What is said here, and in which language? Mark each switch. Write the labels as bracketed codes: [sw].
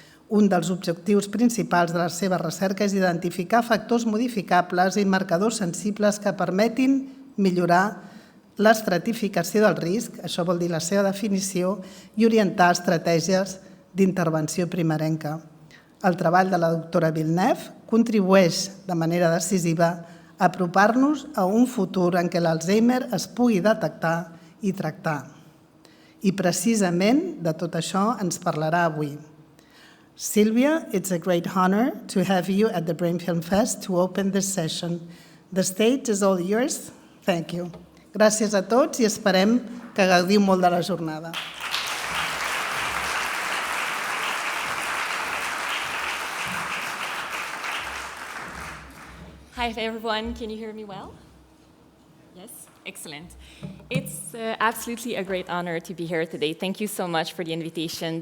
[ca] Un dels objectius principals de la seva recerca és identificar factors modificables i marcadors sensibles que permetin millorar l'estratificació del risc, això vol dir la seva definició, i orientar estratègies d'intervenció primerenca. El treball de la doctora Villeneuve contribueix de manera decisiva a apropar-nos a un futur en què l'Alzheimer es pugui detectar i tractar. I precisament de tot això ens parlarà avui. [en] Sylvia, it's a great honor to have you at the Brain Film Fest to open this session. The stage is all yours. Thank you. [ca] Gràcies a tots i esperem que gaudiu molt de la jornada. [en] Hi everyone, can you hear me well? Yes, excellent. It's absolutely a great honor to be here today. Thank you so much for the invitation.